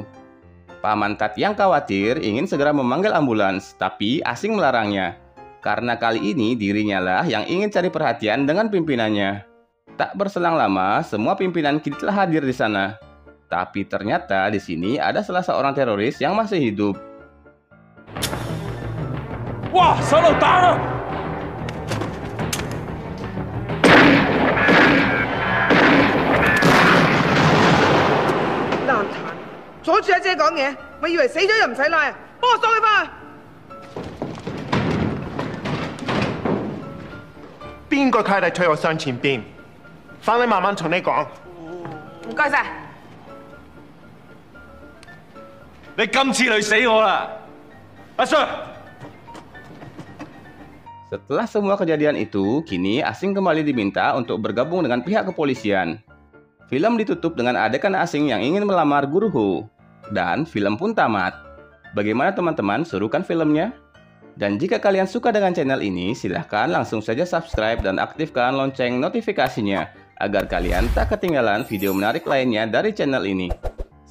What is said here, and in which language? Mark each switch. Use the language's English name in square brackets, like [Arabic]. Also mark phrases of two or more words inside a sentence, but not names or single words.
[Indonesian] Paman Tat yang khawatir ingin segera memanggil ambulans, tapi Asing melarangnya. Karena kali ini dirinya lah yang ingin cari perhatian dengan pimpinannya. Tak berselang lama, semua pimpinan kini telah hadir di sana. Tapi ternyata di sini ada salah seorang teroris yang masih hidup. Wah, [Cantonese] 手榴彈啊！爛殘，阻住阿姐講嘢，咪以為死咗就唔使拉啊！幫我送佢翻去。邊個契弟推我上前邊？翻嚟慢慢同你講。唔該晒。你今次累死我啦，阿 Sir！ [Indonesian] Setelah semua kejadian itu, kini Asing kembali diminta untuk bergabung dengan pihak kepolisian. Film ditutup dengan adegan Asing yang ingin melamar Guru Ho. Dan film pun tamat. Bagaimana teman-teman, serukan filmnya? Dan jika kalian suka dengan channel ini, silahkan langsung saja subscribe dan aktifkan lonceng notifikasinya, agar kalian tak ketinggalan video menarik lainnya dari channel ini.